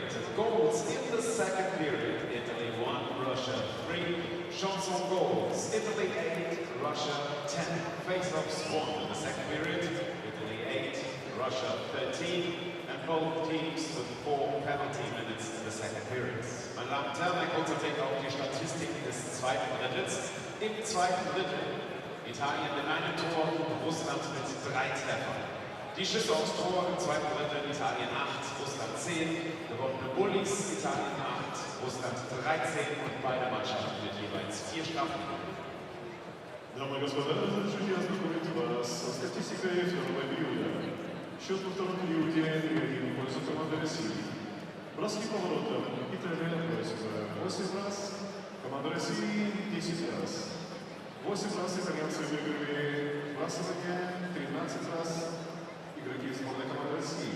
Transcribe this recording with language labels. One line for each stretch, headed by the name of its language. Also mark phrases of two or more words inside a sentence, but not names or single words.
English: Goals in the second period. Italy 1, Russia 3. Shots on goals. Italy 8, Russia 10. Face-offs 1 in the second period. Italy 8, Russia 13. And both teams with 4 penalty minutes in the second period.
German: Meine Damen und Herren, ein kurzer Blick auf die Statistiken des zweiten Drittels. Im zweiten Drittel Italien mit einem Tor, Russland mit 3 Treffern. Die Schüsse aufs Tor im zweiten Drittel, Italien 8, Russland 10, gewonnene Bullies, Italien 8, Russland 13 und beide Mannschaften mit jeweils 4 Strafminuten.
Russian: Дамы и господа, разрешите ознакомить вас со статистикой второго периода. Счет во втором периоде 3-1 в пользу команды России. Броски поворотом. Италия бросила 8 раз, команда России 10 раз. 8 раз итальянцы выиграли вбрасывание, 13 раз игроки сборной команды России.